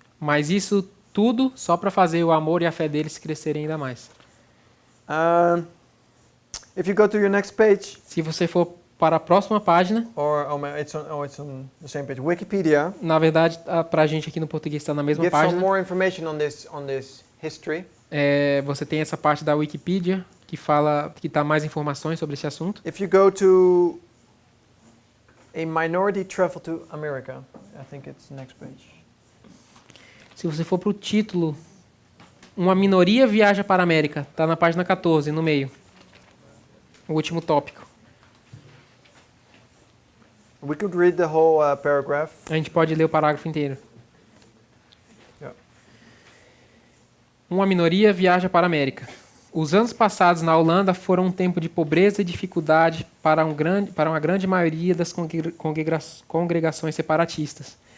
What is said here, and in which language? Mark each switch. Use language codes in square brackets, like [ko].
[pt] Mas isso tudo só para fazer o amor e a fé deles crescerem ainda mais. [en] If you go to your next page, [pt] Se você for para a próxima página, [en] it's on the same page. Wikipedia [pt] na verdade, para a gente aqui no português está na mesma [en] gives some [pt] página. [en] more information on this history. [pt] Você tem essa parte da Wikipedia que fala, que dá mais informações sobre esse assunto. [en] If you go to a minority travel to America, I think it's the next page. [pt] Se você for para o título, uma minoria viaja para a América, está na página 14, no meio. O último tópico. [en] We could read the whole paragraph. [pt] A gente pode ler o parágrafo inteiro. [en] Yeah. [pt] Uma minoria viaja para a América. Os anos passados na Holanda foram um tempo de pobreza e dificuldade para uma grande maioria das congregações separatistas.